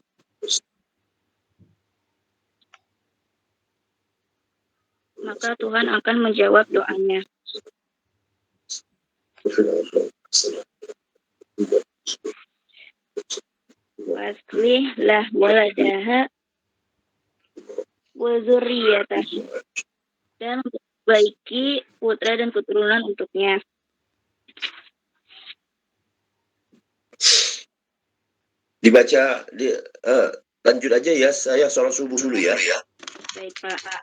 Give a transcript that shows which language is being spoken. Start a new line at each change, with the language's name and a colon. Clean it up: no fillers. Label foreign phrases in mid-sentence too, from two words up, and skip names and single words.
Indonesian: Maka Tuhan akan menjawab doanya.
Arabic: Waslih lah waladaha wa zurriyatah.
Indonesian: Dan baiki putra dan keturunan untuknya. Dibaca, lanjut aja ya, saya sholat subuh dulu ya. Baik, Pak.